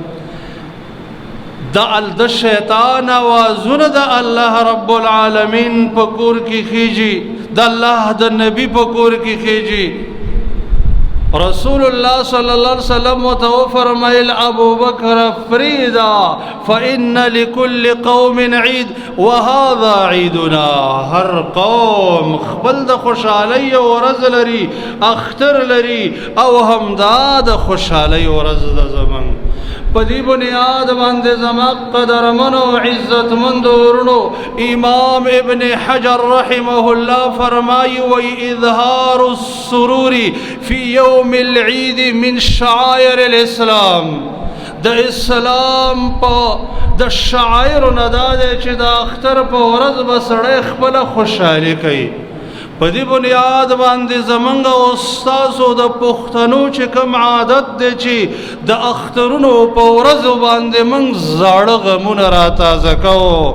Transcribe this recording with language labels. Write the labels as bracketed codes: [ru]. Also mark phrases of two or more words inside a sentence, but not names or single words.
[ps] د شیطان آوازونه د الله [ar] رب العالمین [ps] په کور کې خیږي د الله د نبی په کور کې خیږي رسول الله [ar] صلی الله علیه وسلم [ps] تو فرمایل ابو بکر فریدا [ar] فإن لكل قوم عيد وهذا عيدنا. [ps] هر قوم خپل د خوشحالی ورځ لري، اختر لري، او همدا د خوشحالی ورځ د زمون. په دې بنیاد باندې زما قدرمنو عزتمندو ورونو امام ابن حجر [ar] رحمه الله [ps] فرمایي [ar] و اظهار السرور في يوم العيد من شعائر الاسلام. [ps] د اسلام په د شعائر نه دا چې د اختر په ورځ به سړی خپله خوشحالي کوي. په دې بنیاد باندې زمونږ استادو د پښتنو چې کوم عادت دی چې د اخترونو په ورځو باندې موږ زاړه غمونه راتازه کوو.